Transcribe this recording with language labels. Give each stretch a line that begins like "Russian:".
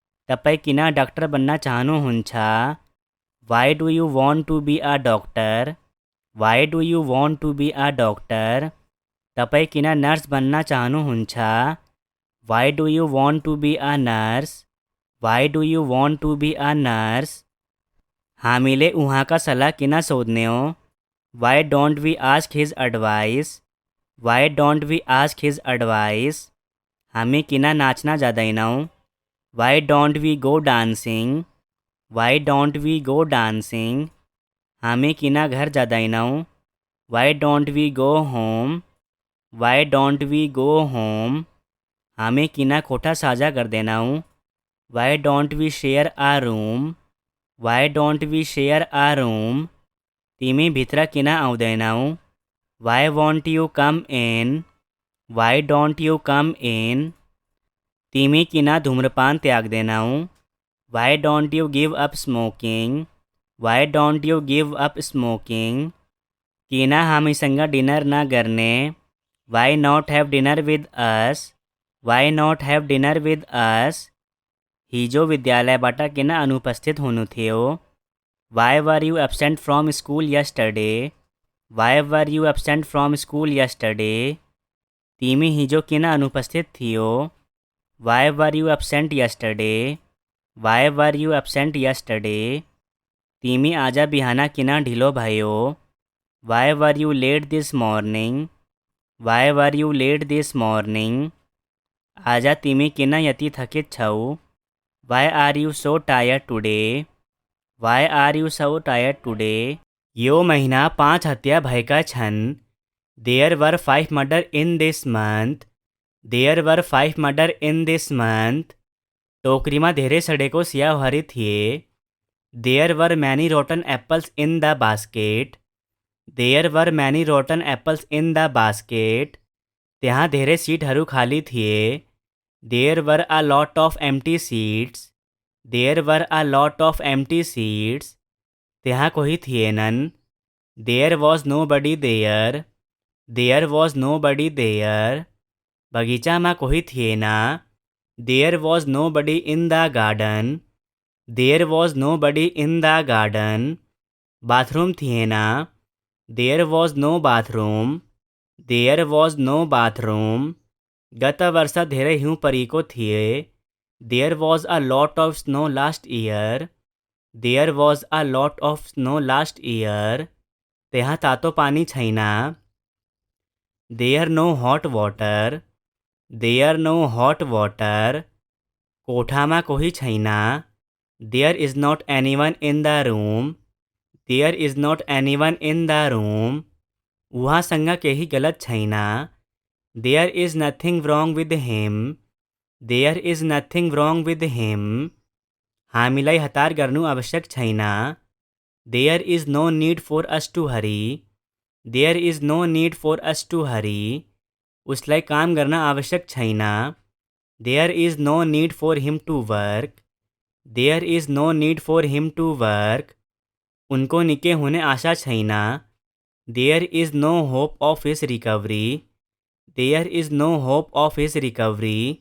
Nepali: तपाईँ किन डाक्टर बन्न चाहनुहुन्छ?
English: Why do you want to be a doctor? Why do you want to be a doctor?
Nepali: तपाईँ किन नर्स बन्न चाहनुहुन्छ?
English: Why do you want to be a nurse? Why do you want to be a nurse?
Nepali: हामीले उहाँका सल्लाह किन सोध्ने हो?
English: Why don't we ask his advice? Why don't we ask his advice?
Nepali: हामी किन नाच्न जाँदैनौँ?
English: Why don't we go dancing? Why don't we go dancing?
Nepali: हामी किन घर जाँदैनौँ?
English: Why don't we go home? Why don't we go home?
Nepali: हामी किन कोठा साझा गर्दैनौँ?
English: Why don't we share a room? Why don't we share a room?
Nepali: तिमी भित्र किन आउँदैनौ?
English: Why won't you come in? Why don't you come in?
Nepali: तिमी किन धूम्रपान त्याग्दैनौ?
English: Why don't you give up smoking? Why don't you give up smoking?
Nepali: किन हामीसँग dinner न गर्ने?
English: Why not have dinner with us? Why not have dinner with us?
Nepali: हिजो विद्यालयबाट किन अनुपस्थित हुनु थियो?
English: Why were you absent from school yesterday? Why were you absent from school yesterday?
Nepali: तिमी हिजो किन अनुपस्थित थियो?
English: Why were you absent yesterday? Why were you absent yesterday?
Nepali: तिमी आज बिहान किन ढिलो भयो?
English: Why were you late this morning? Why were you late this morning?
Nepali: आज तिमी किन यति थकित छौ?
English: Why are you so tired today? Why are you so tired today?
Nepali: यो महिना 5 हत्या भएका छन्.
English: There were 5 murder in this month. There were 5 murder in this month.
Nepali: टोकरीमा धेरै सडेको स्याउहरू थिए.
English: There were many rotten apples in the basket. There were many rotten apples in the basket.
Nepali: त्यहाँ धेरै सिटहरू खाली थिए.
English: There were a lot of empty seats. There were a lot of empty seats.
Nepali: त्यहाँ कोही थिएनन्.
English: There was nobody there. There was nobody there.
Nepali: बगैँचामा कोही थिएन.
English: There was nobody in the garden. There was nobody in the garden.
Nepali: Bathroom थिएन.
English: There was no bathroom. There was no bathroom.
Nepali: गत वर्ष धेरै हिउँ परेको थिए.
English: There was a lot of snow last year. There was a lot of snow last year.
Nepali: त्यहाँ तातो पानी छैन.
English: There no hot water. There no hot water.
Nepali: कोठामा कोही छैन.
English: There is not anyone in the room. There is not anyone in the room.
Nepali: उहाँसँग केही गलत छैन.
English: There is nothing wrong with him. There is nothing wrong with him.
Nepali: हामीलाई हतार गर्नु आवश्यक छैन.
English: There is no need for us to hurry. There is no need for us to hurry.
Nepali: उसलाई काम गर्न आवश्यक छैन.
English: There is no need for him to work. There is no need for him to work.
Nepali: उनको निकै हुने आशा छैन.
English: There is no hope of his recovery. There is no hope of his recovery.